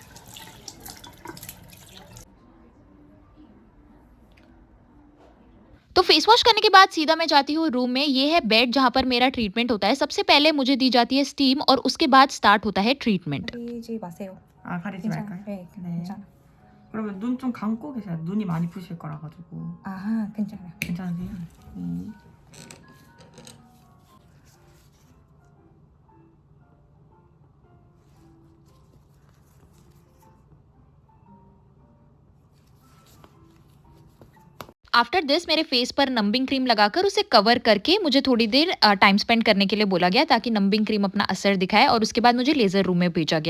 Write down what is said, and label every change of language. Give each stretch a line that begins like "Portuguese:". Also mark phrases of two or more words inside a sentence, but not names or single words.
Hindi: तो तो
English: face wash
Hindi: करने के बाद सीधा मैं जाती हूँ रूम में। ये है बेड जहाँ पर मेरा ट्रीटमेंट होता है। सबसे पहले मुझे दी जाती है स्टीम और उसके बाद स्टार्ट होता है ट्रीटमेंट।
Korean: 가리지 마세요. 아, 가리지 괜찮아. 말까요? 네, 네. 괜찮아. 그러면 눈 좀 감고 계세요. 눈이 많이 부실 거라 가지고. 아, 괜찮아요. 괜찮으세요?
English: after this
Hindi: मेरे फेस पर
English: numbing cream
Hindi: लगाकर उसे कवर करके मुझे थोड़ी देर
English: time spend
Hindi: करने के लिए बोला गया ताकि
English: numbing cream
Hindi: अपना असर दिखाए और उसके बाद मुझे
English: laser room
Hindi: में भेजा गया।